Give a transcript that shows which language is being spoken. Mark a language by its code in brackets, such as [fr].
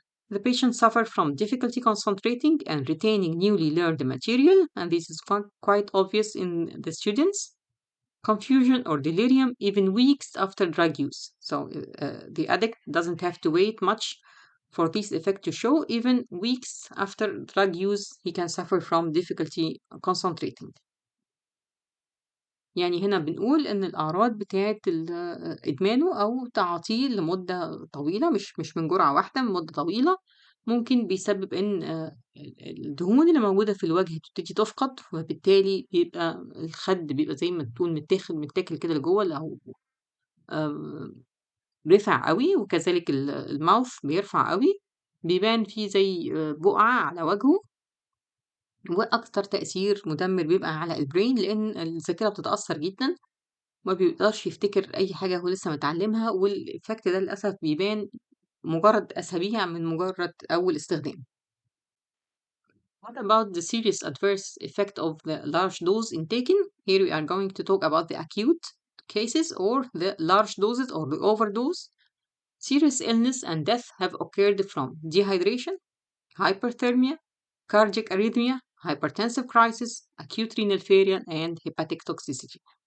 [en] The patient suffers from difficulty concentrating and retaining newly learned material, and this is quite obvious in the students. Confusion or delirium even weeks after drug use. So the addict doesn't have to wait much for this effect to show. Even weeks after drug use, he can suffer from difficulty concentrating. [ar] يعني هنا بنقول إن الأعراض بتاعة إدمانه أو تعاطيه لمدة طويلة، مش من جرعة واحدة، من مدة طويلة، ممكن بيسبب إن الدهون اللي موجودة في الوجه تبتدي تفقد، وبالتالي بيبقى الخد بيبقى زي ما تكون متاكل كده لجوه أو رفع قوي، وكذلك الماوث بيرفع قوي، بيبان فيه زي بقعة على وجهه. وأكتر تأثير مدمر بيبقى على البرين لأن الذاكرة بتتأثر جدا، ما بيقدرش يفتكر أي حاجة هو لسه متعلمها، والإفكت ده للأسف بيبان مجرد أسابيع من مجرد أول استخدام. [en] What about the serious adverse effect of the large dose intaken? Here we are going to talk about the acute cases or the large doses or the overdose. Serious illness and death have occurred from dehydration, hyperthermia, cardiac arrhythmia, hypertensive crisis, acute renal failure, and hepatic toxicity.